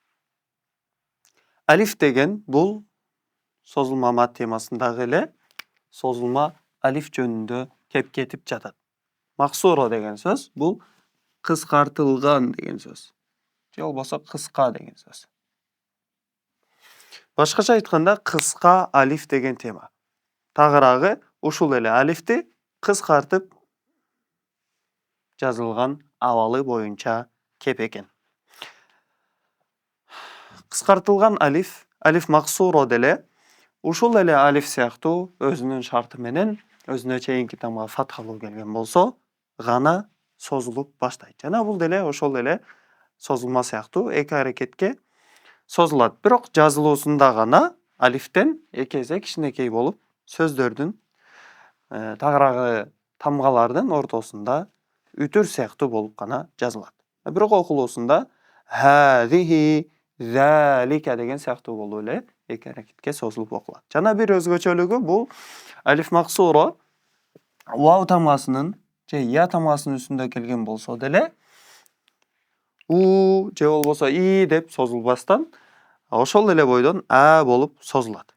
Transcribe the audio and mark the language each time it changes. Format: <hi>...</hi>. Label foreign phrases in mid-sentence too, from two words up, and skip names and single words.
<ky>Alif degen bul sozulma mat temasındagı ele sozulma alif jönündө kep ketip jatat. Maksura degen söz bul kıskartılgan degen söz. Je bolboso kıska degen söz. Başkaça aytkanda kıska alif degen tema. Tagıragı uşul ele alifti kıskartıp жазылган абалы боюнча кеп экен. Кыскартылган алиф,</ky> <ar>ألف مقصورة</ar> <ky>деле ушул эле алиф сыяктуу өзүнүн шарты менен өзүнө чейинки тамга фатхалуу келген болсо гана созулуп баштайт. Жана бул деле ошол эле созулма сыяктуу эки аракетке созулат. Бирок жазылуусунда гана алифтен эки эсе кичинекей болуп сөздөрдүн тагыраагы тамгалардын ортосунда ütür сыяктуу болуп гана жазылат. Бирок окулуусунда</ky> <ar>هذه ذلك</ar> <ky>деген сыяктуу болуп эле эки аракетке созулуп окулат. Жана бир өзгөчөлүгү бул</ky> <ar>ألف مقصورة</ar> <ky>вау тамгасынын же я тамгасынын үстүндө келген болсо деле у же болбосо и деп созулбастан ошол эле бойдон а болуп созулат.</ky>